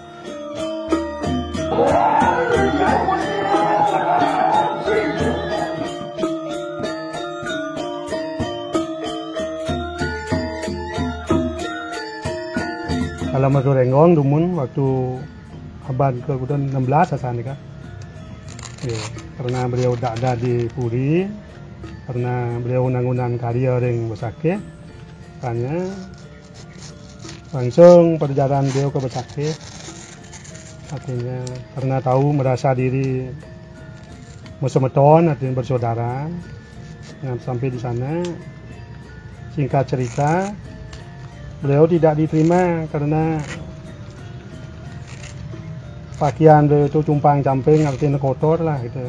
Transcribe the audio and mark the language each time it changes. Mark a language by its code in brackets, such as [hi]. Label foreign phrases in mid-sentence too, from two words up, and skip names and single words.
[id] Kalau Waturenggong dumun waktu abad ke-16 asal kan. Karena beliau tak ada di Puri, karena beliau [ban] nangunan karya ring Besakeh, [id] makanya langsung perjalanan beliau ke Besakeh. Artinya karena tahu merasa diri musuh-meton, artinya bersaudara. Nah, sampai di sana, singkat cerita, beliau tidak diterima karena pakaian itu cumpang camping, artinya kotor lah gitu.